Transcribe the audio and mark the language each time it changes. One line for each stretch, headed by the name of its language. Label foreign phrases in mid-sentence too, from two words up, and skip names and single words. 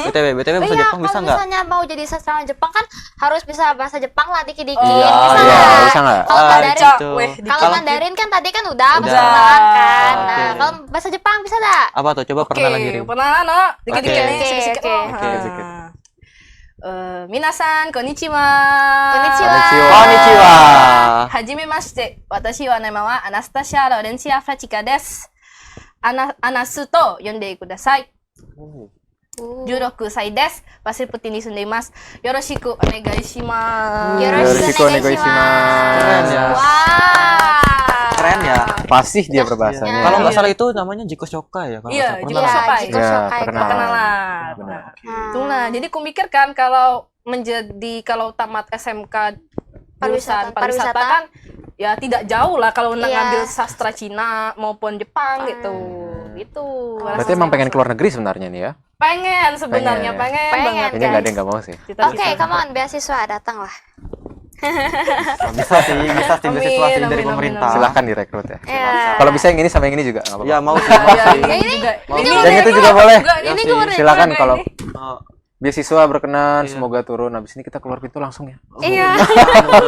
Indonesian: BTW bahasa Iya, Jepang bisa kalau nggak? misalnya mau jadi sastrawan Jepang kan harus bisa bahasa Jepang lah dikit-dikit. Iya, bisa iya, nggak? bisa nggak? Kalau Mandarin, Gitu. kalau Mandarin kan tadi kan udah bahasa Udah. Jepang kan. Nah, Oke. kalau bahasa Jepang bisa nggak? Apa tuh? Coba pernah lagi. Rin. pernah nak dikit-dikit Oke. nih, sedikit-sedikit. Oke, loh. oke, Ah. sedikit.
Japanese: 皆さん、こんにちは. Konnichiwa. Konnichiwa. Hajimemashite. Watashi wa nama wa Anastasia Laurencia Frachika desu. アナスと呼んでください. 16歳です。ワセプティに住んでいます。よろしくお願いします。よろしくお願いします。
Indonesian: Keren ya. Wah. Keren ya. Fasih dia berbahasanya. Kalau nggak Iya. salah itu namanya
Japanese: 自己紹介
Indonesian: ya. Kalau Iya, nggak salah. Jiko Pernah. Shokai. Jiko Ya, Shokai. perkenalan. Kenalan. Benar. Itulah. Jadi kumikirkan kalau tamat SMK jurusan pariwisata Pariwisata. kan ya tidak jauh lah kalau nak Iya. ngambil sastra Cina maupun Jepang gitu. Gitu. Berarti emang pengen keluar negeri sebenarnya nih ya? pengen sebenarnya Pengen. pengen, Pengen. banget. Kayaknya nggak ada yang nggak mau sih. Cita-cita. Oke,
English: come on,
Indonesian: beasiswa datang lah. Bisa sih beasiswa Amin, sih dari amin, pemerintah. Silahkan direkrut ya. Ya. Kalau bisa yang ini sama yang ini juga nggak apa-apa. Ya mau sih. Ya, Mau sih. ini juga. Yang itu juga boleh. Ini Ya gue sih. Silakan kalau Oh, beasiswa berkenan, Iya. semoga turun. Habis ini kita keluar pintu langsung ya.